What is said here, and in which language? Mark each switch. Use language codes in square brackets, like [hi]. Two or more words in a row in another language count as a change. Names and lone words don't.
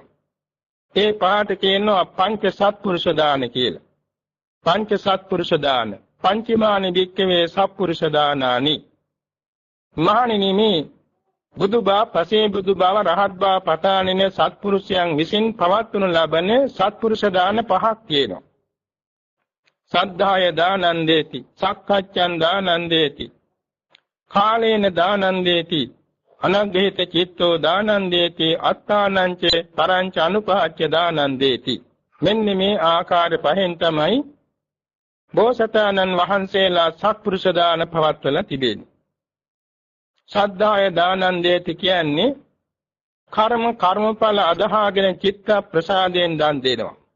[si] ඒ පහට කියනවා පංච සත්පුරුෂ දාන කියලා. පංච සත්පුරුෂ දාන [pi] පංචමානි වික්කවේ සත්පුරුෂ දානානි. [si] මහණෙනි මේ බුදුබව පසේ බුදුබව රහත්බව පතානින සත්පුරුෂයන් විසින් පවත්වනු ලබන සත්පුරුෂ දාන පහක් කියනවා. [pi] සද්ධාය දානං දේති, සක්කච්ඡං දානං දේති, කාලේන දානං දේති, අනග්ගහිත චිත්තෝ දානං දේති, අත්තානංච පරංච අනුපහච්ච දානං දේති. [si] මෙන්න මේ ආකාර පහෙන් තමයි බෝසතාණන් වහන්සේලා සත්පුරුෂ දාන පවත්වලා තිබෙන්නේ. [pi] සද්ධාය දානං දේති [si] කියන්නේ කර්මඵල අදහාගෙන චිත්ත ප්‍රසාදයෙන් දන් දෙනවා.